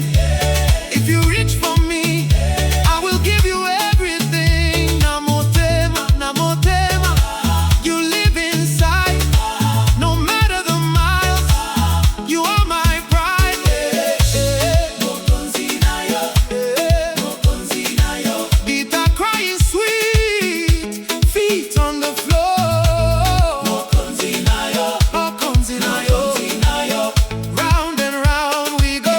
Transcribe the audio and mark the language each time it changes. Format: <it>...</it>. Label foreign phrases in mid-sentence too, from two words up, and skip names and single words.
<en>If you reach for me, I will give you everything.</en> <ln>Namotema, namotema.</ln> <en>You live inside, no matter the miles. You are my pride.</en> <ln>Mokonzi na yo, Mokonzi na yo.</ln> <en>Guitar crying sweet, feet on the floor.</en> <ln>Mokonzi na yo, Mokonzi na yo.</ln> <en>Round and round we go.</en>